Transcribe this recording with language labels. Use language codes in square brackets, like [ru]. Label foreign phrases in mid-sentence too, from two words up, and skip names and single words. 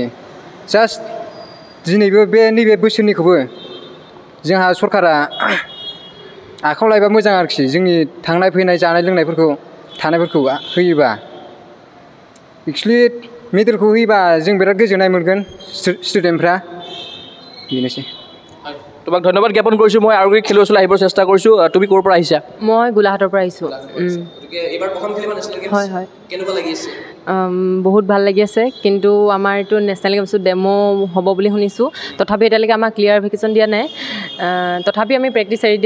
[brx] जास्ट दिनैबो नैबे बोसोरनिखौबो जोंहा सरकारा आखायाव लायोबा मोजां आरोखि, जोंनि थांनाय फैनाय जानाय लोंनायफोरखौ थानायफोरखौ होयोबा। एक्सुवेलि मेडेलखौ होयोबा जों बिराद गोजोननाय मोनगोन स्टुडेन्टफ्रा बेनोसै [as] তোমাক ধন্যবাদ জ্ঞাপন কৰিছোঁ মই আৰু খেলুৱৈ ওচৰলৈ আহিবৰ চেষ্টা কৰিছোঁ তুমি ক'ৰ পৰা আহিছা মই গোলাঘাটৰ পৰা আহিছোঁ এইবাৰ প্ৰথম খেলিবা নেশ্যনেল গেমছ হয় হয় কেনেকুৱা লাগি আছে বহুত ভাল লাগি আছে কিন্তু আমাৰ এইটো নেশ্যনেল গেমছত ডেমো হ'ব বুলি শুনিছোঁ তথাপি এতিয়ালৈকে আমাক ক্লিয়াৰিফিকেশ্যন দিয়া নাই তথাপি আমি প্ৰেক্টিচ এৰি দিয়া